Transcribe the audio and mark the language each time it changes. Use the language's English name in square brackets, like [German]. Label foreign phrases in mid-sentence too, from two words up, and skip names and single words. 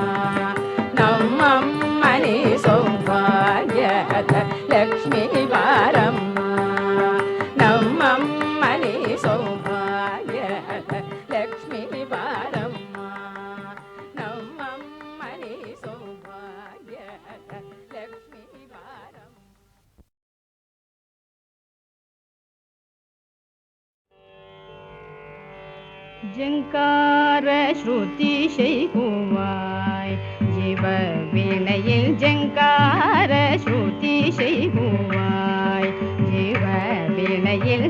[Kannada] ನಮ್ಮಮ್ಮನೆ ಸೌಭಾಗ್ಯದ ಲಕ್ಷ್ಮೀ ಬಾರಮ್ಮ ನಮ್ಮಮ್ಮನೆ ಸೌಭಾಗ್ಯದ ಲಕ್ಷ್ಮೀ ಬಾರಮ್ಮ ನಮ್ಮಮ್ಮನೆ ಸೌಭಾಗ್ಯದ ಲಕ್ಷ್ಮೀ ಬಾರಮ್ಮ [Tamil] ஜங்கார ஸ்ருதி செய்குவாய் ஜீவ வீணையில் ஜங்கார ஸ்ருதி செய்குவாய் ஜீவ வீணையில்